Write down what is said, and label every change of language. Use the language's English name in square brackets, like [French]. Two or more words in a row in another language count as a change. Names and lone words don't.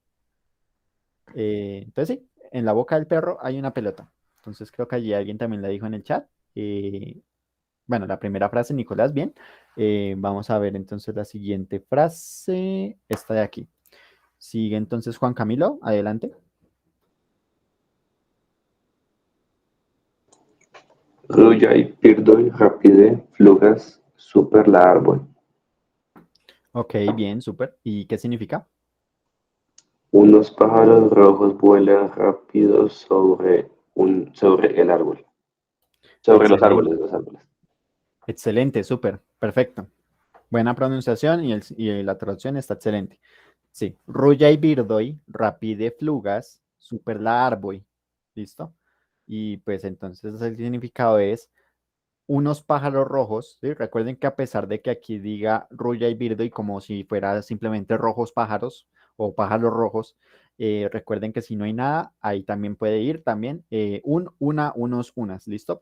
[Spanish] Entonces, sí, en la boca del perro hay una pelota. Entonces, creo que allí alguien también la dijo en el chat. Bueno, la primera frase, Nicolás, bien. Vamos a ver entonces la siguiente frase. Esta de aquí. Sigue entonces Juan Camilo, adelante. [Esperanto] Rojai pirdoi rapide flugas super la árbol. [Spanish] Ok, bien, súper. ¿Y qué significa? Unos pájaros rojos vuelan rápido sobre el árbol. Sobre los Excelente, árboles, los árboles. excelente, súper, perfecto. Buena pronunciación y la traducción está excelente. [Esperanto] Sí, rulla y birdoy, rapide flugas, super la árbol. ¿Listo? [Spanish] Y pues entonces el significado es unos pájaros rojos, ¿sí? Recuerden que a pesar de que aquí diga Ruya y Birdo y como si fuera simplemente rojos pájaros o pájaros rojos, recuerden que si no hay nada, ahí también puede ir también una, unos, unas, ¿listo?